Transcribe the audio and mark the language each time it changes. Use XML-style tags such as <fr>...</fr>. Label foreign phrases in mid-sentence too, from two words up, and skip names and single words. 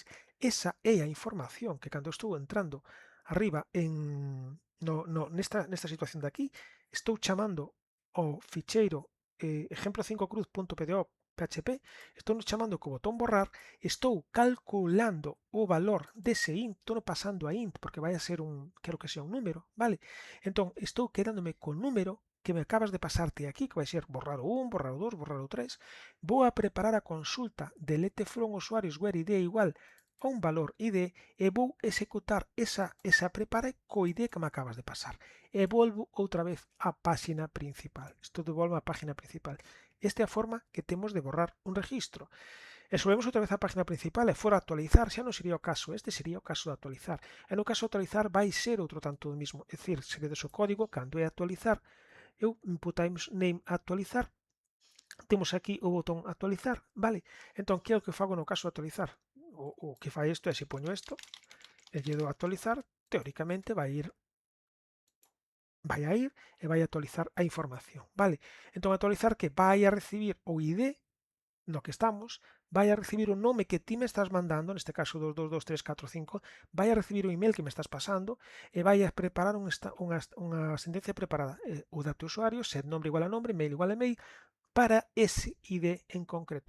<gl>Esa é a información que cando estou entrando arriba nesta situación de aquí, estou chamando ao ficheiro exemplo5cruz.pdo PHP, estou chamando co botón borrar, estou calculando o valor dese int, estou pasando a int porque vai a ser quero que sea un número, vale? Entón, estou quedándome co número que me acabas de pasarte aquí, que vai ser borrar o 1, borrar o 2, borrar o 3. Vou a preparar a consulta de let from usuarios where id igual a un valor id e vou executar esa prepara co id que me acabas de pasar. E volvo outra vez á páxina principal. Isto devolve á página principal. Esta é a forma que temos de borrar un registro. E subimos outra vez á página principal e fora actualizar, xa non sería o caso, este sería o caso de actualizar. E no caso de actualizar vai ser outro tanto do mismo, é dicir, se vedes o código, cando é actualizar, eu input times name actualizar, temos aquí o botón actualizar, vale? Entón, que é o que fago no caso de actualizar? O que fai isto é, se poño isto, e lle dou actualizar, teóricamente vai a ir e vai a actualizar a información, vale? Entón, actualizar que vai a recibir o ID no que estamos, vai a recibir o nome que ti me estás mandando, neste caso 222345, vai a recibir o email que me estás pasando e vai a preparar unha sentencia preparada, o dato de usuario, ser nombre igual a nombre, mail igual a mail, para ese ID en concreto.</gl>